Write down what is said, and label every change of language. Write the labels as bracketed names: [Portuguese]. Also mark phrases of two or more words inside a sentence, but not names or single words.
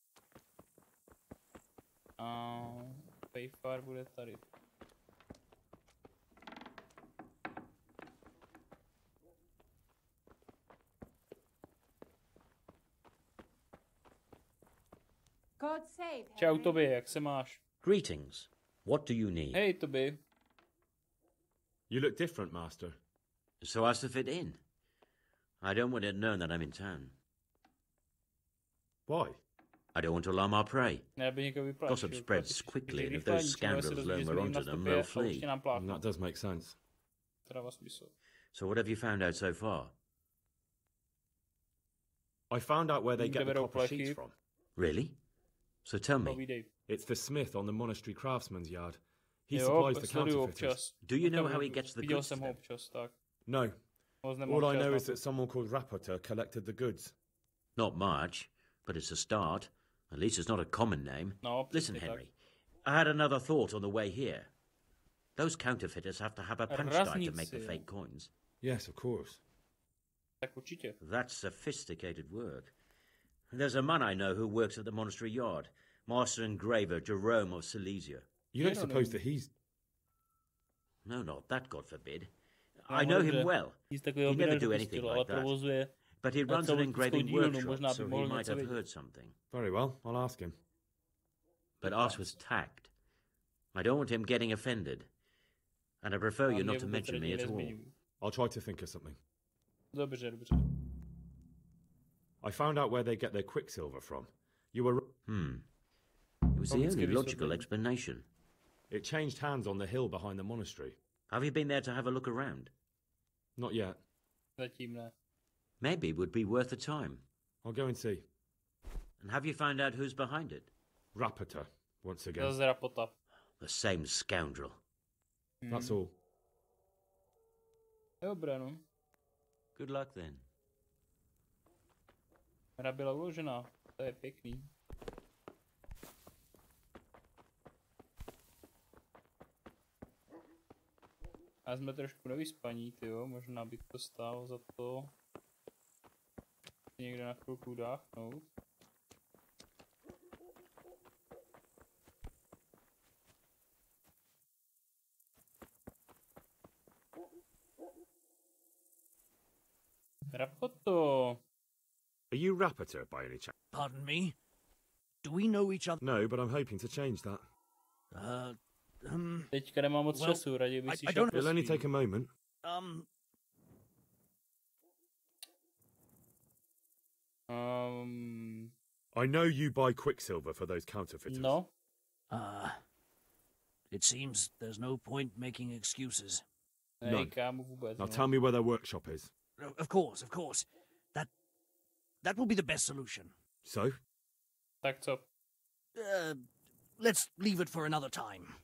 [Czech] A Fejfar bude tady. [English] God save [Czech] Čau [English] Henry. [Czech] Toby, jak se máš? [English] Greetings. What do you need? [Czech] Hej Toby. [English] You look different, Master. So as to fit in. I don't want it known that I'm in town. Why? I don't want to alarm our prey. [Czech] Ne, aby někoho vyplašil. [English] Gossip spreads quickly, and if those scoundrels learn we're onto them, they'll flee. That does make sense. [Czech] To dává smysl. [English] So what have you found out so far? I found out where they get the [Czech] Kde berou [English] copper sheets [Czech] plechy? [English] from. Really? So tell me, [Czech] Povídej. [English] It's the smith on the monastery craftsman's yard. He [Czech] Jo, [English] supplies the [Czech] sleduju [English] counterfeiters. [Czech] občas. [English] do you know how he gets the [Czech] Viděl [English] goods [Czech] jsem ho [English] then? [Czech] občas, tak. [English] No. [Czech] Moc nemám [English] All I [Czech] čas [English] know [Czech] na [English] is [Czech] to. [English] that someone called Rapota collected the goods. Not much, but it's a start. At least it's not a common name. [Czech] No, [English] Listen, [Czech] přesně tak. [English] Henry, I had another thought on the way here. Those counterfeiters have to have a punch die to make the [Czech] Razníci, [English] fake [Czech] jo. [English] coins. Yes, of course. [Czech] Tak určitě. [English] That's sophisticated work. There's a man I know who works at the monastery yard, Master Engraver Jerome of Silesia. You don't suppose that he's... No, not that, God forbid. I know him well. [Czech] He's takového [English] He'd never [Czech] by [English] do anything [Czech] nedopustil, ale [English] like that. [Czech] provozuje. [English] But he runs [Czech] celou [English] an engraving [Czech] dílnu, [English] workshop, [Czech] možná by [English] so he [Czech] mohl [English] might [Czech] něco [English] have [Czech] vědět. [English] heard something. Very well, I'll ask him. But ask with tact. I don't want him getting offended. And I prefer you not to mention me at all. I'll try to think of something. [Czech] Dobře, dobře. [English] I found out where they get their quicksilver from. You were... It was the only logical explanation. It changed hands on the hill behind the monastery. Have you been there to have a look around? Not yet. [Czech] Zatím ne. [English] Maybe it would be worth the time. I'll go and see. And have you found out who's behind it? Rapota, once again. [Czech] Zase Rapota. [English] The same scoundrel. That's all. [Czech] Dobré, no. [English] Good luck then. [Czech] Hra byla uložená. To je pěkný. A jsme trošku nevyspaní, tyjo. Možná by to stálo za to někde na chvilku dáchnout. Rapoto. [English] Are you Rapota by any chance? Pardon me? Do we know each other? No, but I'm hoping to change that. [Czech] Teďka nemám moc [English] Well, [Czech] času, raději bych si [English] I [Czech] šel [English] don't- [Czech] pro [English] It'll only [Czech] svý. [English] take a moment. I know you buy quicksilver for those counterfeiters. No, It seems there's no point making excuses. [Czech] nej, kámo, vůbec. [English] Now [Czech] No. [English] tell me where their workshop is. Of course, of course. That will be the best solution. So? [Czech] Tak co? [English] Let's leave it for another time.